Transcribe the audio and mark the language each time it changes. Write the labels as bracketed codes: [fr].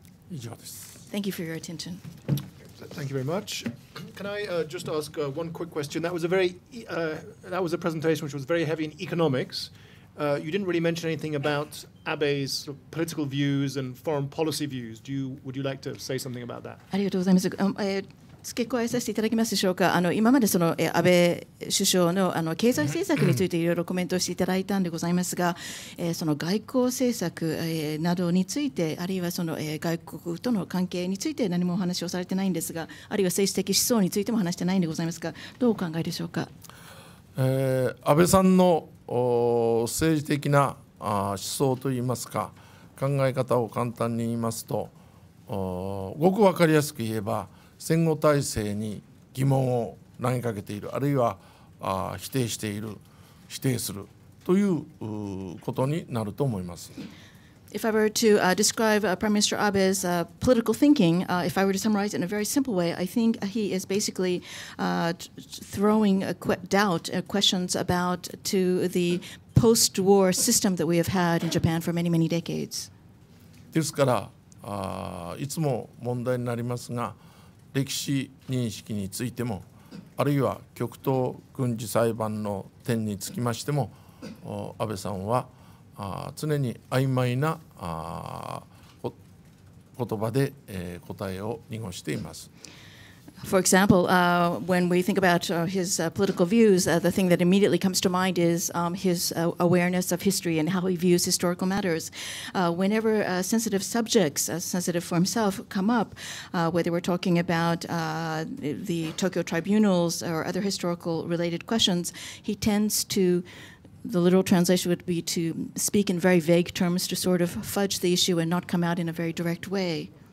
[en] Thank you for your attention. Thank you very much. Can I just ask one quick question? That was a presentation which was very heavy in economics. You didn't really mention anything about Abe's political views and foreign policy views. Would you like to say something about that? [ja] ありがとうございます。付け加えさせていただけますでしょうか。今までその安倍首相の経済政策についていろいろコメントをしていただいたんでございますが、その外交政策などについて、あるいはその外国との関係について何もお話をされてないんですが、あるいは政治的思想についても話してないんでございますが、どうお考えでしょうか。安倍さんの政治的な思想といいますか、考え方を簡単に言いますと、ごく分かりやすく言えば戦後体制に疑問を投げかけている、あるいは否定している、否定するということになると思います。 [en] If I were to describe Prime Minister Abe's political thinking, if I were to summarize it in a very simple way, I think he is basically throwing doubt, questions about to the post-war system that we have had in Japan for many, many decades. [ja] ですからいつも問題になりますが、歴史認識についてもあるいは極東軍事裁判の点につきましても、安倍さんは常に曖昧な言葉で答えを濁しています。 [en] For example, when we think about his political views, the thing that immediately comes to mind is his awareness of history and how he views historical matters. Whenever sensitive subjects, sensitive for himself, come up, whether we're talking about the Tokyo tribunals or other historical related questions, he tends to, the literal translation would be to speak in very vague terms, to sort of fudge the issue and not come out in a very direct way.